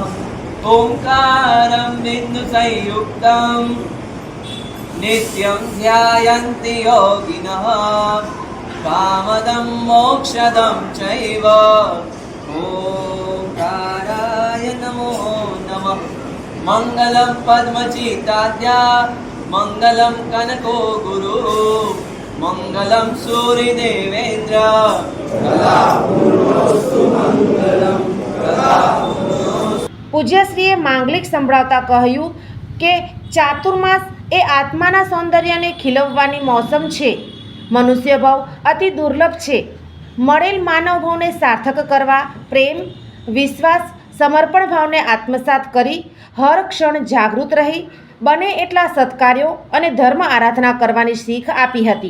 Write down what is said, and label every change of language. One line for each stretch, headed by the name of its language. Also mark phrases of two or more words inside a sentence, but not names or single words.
Sanskrit: ओंकारं बिन्दुसंयुक्तं नित्यं ध्यायन्ति योगिनः कामदं मोक्षदं चैव ओंकाराय नमो नमः। मङ्गलं पद्मचिताद्या मङ्गलं कनको गुरु मङ्गलं सूर्यदेवेन्द्र
Gujarati: પૂજ્યશ્રીએ માંગલિક સંભળાવતા કહ્યું કે ચાતુર્માસ એ આત્માના સૌંદર્યને ખીલવવાની મોસમ છે. મનુષ્ય ભાવ અતિ દુર્લભ છે. મળેલ માનવ ભાવને સાર્થક કરવા પ્રેમ, વિશ્વાસ, સમર્પણ ભાવને આત્મસાત કરી હર ક્ષણ જાગૃત રહી બને એટલા સત્કાર્યો અને ધર્મ આરાધના કરવાની શીખ આપી હતી.